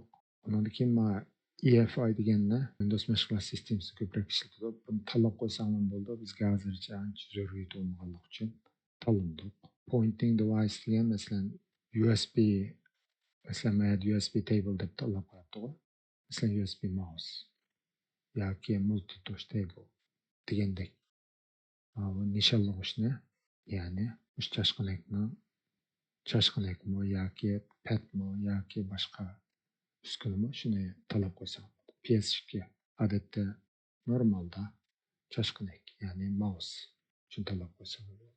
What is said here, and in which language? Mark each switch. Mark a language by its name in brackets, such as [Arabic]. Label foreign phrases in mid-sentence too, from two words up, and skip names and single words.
[Uzbek] Undan keyin EFI deganni Windows mashg'ulot sistemasi ko'proq ishlatadi. Buni tanlab qo'ysangiz bo'ldi. Bizga hozircha ancha zaruriyat bo'lmaganligi uchun tanladik. [English] Pointing device [Uzbek] degan masalan USB, masalan [English] USB table [Uzbek] deb tanlab qo'yapti. Masalan [English] USB mouse [Uzbek] yoki [English] multi-touch table [Uzbek] degandek. Bu nishonlashni, ya'ni chashqanakmi yoki padmi yoki boshqa uskunami shuni tanlab qo'ysam. PS2 odatda normalda chashqanak, ya'ni mouse shuni tanlab qo'ysam bo'ladi.